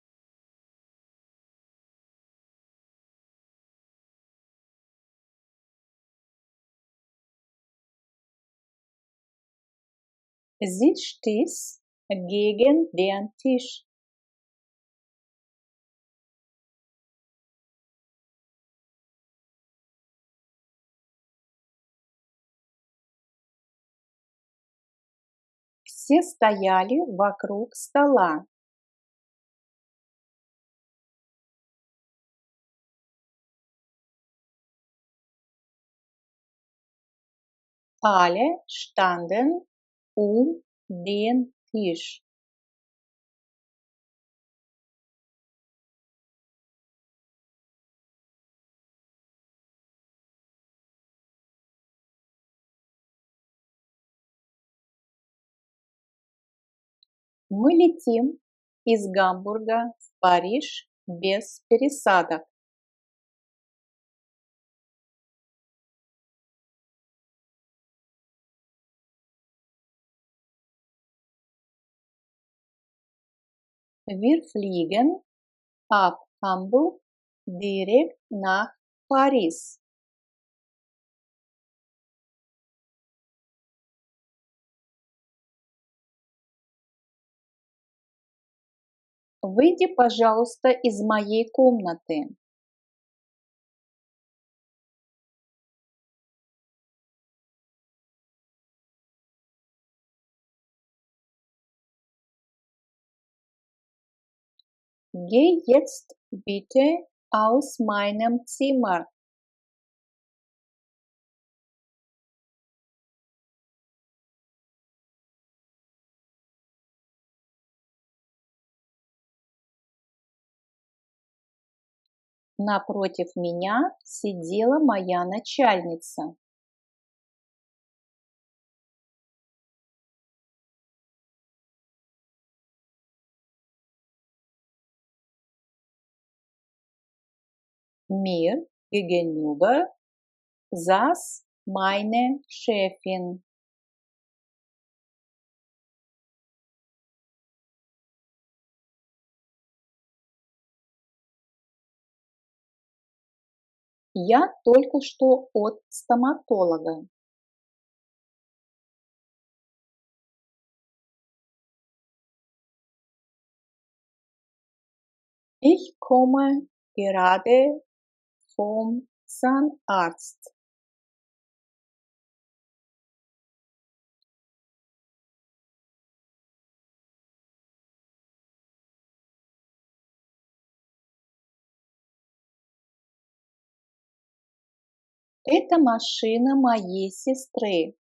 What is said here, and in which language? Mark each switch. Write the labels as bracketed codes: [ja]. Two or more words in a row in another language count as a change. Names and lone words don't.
[de] Sie stieß gegen den Tisch. [ru] Все стояли вокруг стола. [de] Alle standen den Tisch. [ru] Мы летим из Гамбурга в Париж без пересадок. [de] Wir fliegen ab Hamburg direkt nach Paris. [ru] Выйди, пожалуйста, из моей комнаты. [de] Geh jetzt bitte aus meinem Zimmer. [ru] Напротив меня сидела моя начальница. [de] Mir gegenüber saß meine Chefin. [ru] Я только что от стоматолога. [de] Ich komme gerade vom Zahnarzt. [ru] Это машина моей сестры.